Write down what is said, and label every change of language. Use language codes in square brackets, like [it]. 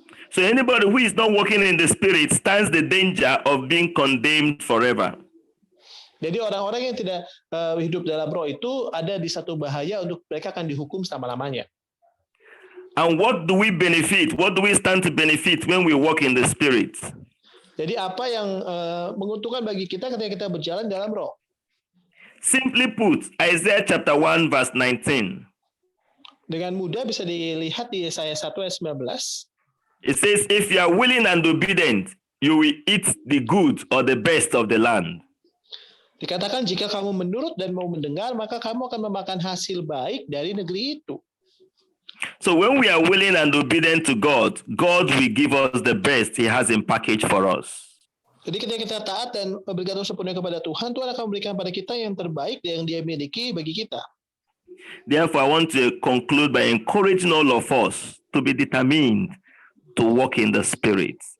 [en] So anybody who is not walking in the Spirit stands the danger of being condemned forever. [id] Jadi orang-orang yang tidak hidup dalam roh itu ada di satu bahaya untuk mereka akan dihukum selama-lamanya. [en] And what do we benefit? What do we stand to benefit when we walk in the Spirit? [id] Jadi apa yang menguntungkan bagi kita ketika kita berjalan dalam roh? [en] Simply put, Isaiah chapter 1 verse 19. [id] Dengan mudah bisa dilihat di Yesaya 1 ayat 19. [en] It says, if you are willing and obedient, you will eat the good or the best of the land. [id] Dikatakan jika kamu menurut dan mau mendengar, maka kamu akan memakan hasil baik dari negeri itu. [en] So when we are willing and obedient to God, God will give us the best He has in package for us. [id] Jadi ketika kita taat dan bergantung sepenuhnya kepada Tuhan, Tuhan akan memberikan pada kita yang terbaik yang Dia miliki bagi kita. [en] Therefore, I want to conclude by encouraging all of us to be determined to walk in the Spirit.